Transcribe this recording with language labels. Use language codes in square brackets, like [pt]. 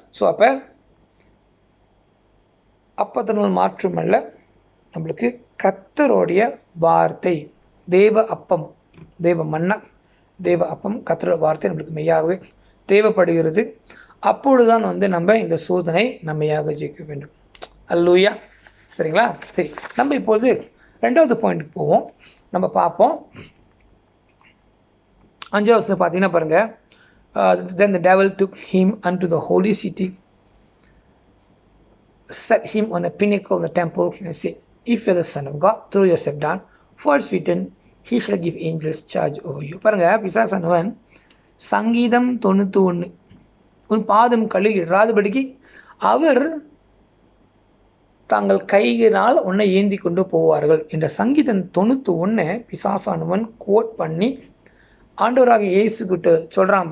[ta] So அப்பத்தினால் மாற்றமல்ல, நம்மளுக்கு கர்த்தருடைய வார்த்தை, தேவ அப்பம், தேவ மன்னா, தேவ அப்பம், கர்த்தரோட வார்த்தை நம்மளுக்கு மெய்யாகவே தேவைப்படுகிறது. அப்பொழுதுதான் நம்ம இந்த சோதனை நம்மையாக ஜெயிக்க வேண்டும். அல்லேலூயா. சரிங்களா? சரி, நம்ம இப்போது ரெண்டாவது பாயிண்ட்டுக்கு போவோம். நம்ம பார்ப்போம். 5வது வசனம் பார்த்தீங்கன்னா பாருங்கள், [en] then the devil took him unto the holy city, set him on a pinnacle in the temple, and said, if you are the Son of God, throw yourself down, for it's written, he shall give angels charge over you. [ta] பாருங்கள், பிசாசானவன் சங்கீதம் 91 உன் பாதம் கல்லில் இடாதபடிக்கு அவர் தாங்கள் கையினால் உன்னை ஏந்தி கொண்டு போவார்கள் என்ற சங்கீதம் 91 பிசாசானவன் கோட் பண்ணி ஆண்டவராக இயேசுக்கிட்ட சொல்கிறான்.